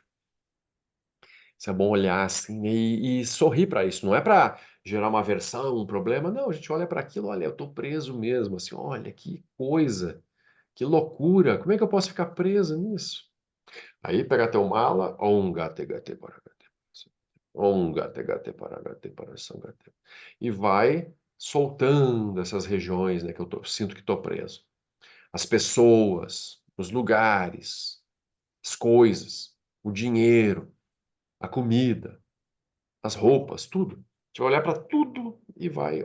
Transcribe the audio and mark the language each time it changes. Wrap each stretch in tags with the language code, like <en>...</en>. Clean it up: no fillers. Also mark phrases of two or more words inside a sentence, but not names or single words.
<pt>Isso é bom olhar assim e sorrir para isso. Não é para gerar uma aversão, um problema. Não, a gente olha para aquilo, olha, eu estou preso mesmo. Assim, olha, que coisa, que loucura. Como é que eu posso ficar preso nisso? Aí pega teu mala,</pt> <sa>ॐ गते गते पारगते. ॐ गते गते पारगते पारसंगते.</sa> <pt>E vai soltando essas regiões, né, que sinto que estou preso. As pessoas, os lugares, as coisas, o dinheiro, a comida, as roupas, tudo. A gente vai olhar para tudo e vai.</pt>